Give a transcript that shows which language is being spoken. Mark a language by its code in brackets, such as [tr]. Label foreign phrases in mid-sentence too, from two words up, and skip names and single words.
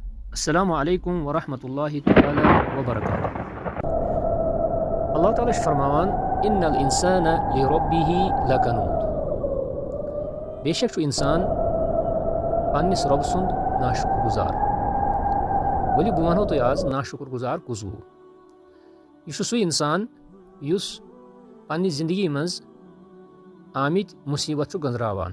[ar] السلام عليكم ورحمة الله تعالى وبركاته. [ks] अल्लाह ताला छ फरमावान [ar] إن الإنسان لربه لكنود. [ks] बेशक छु इंसान पन्निस रब सुंद नाशुक्र गुजार। वली बह वनो तुह आज नाशुक्र गुजार कुस गो। यह सू इंसान युस पन्नि जिंदगी मज आमित मुसीबत छु गंजरावान।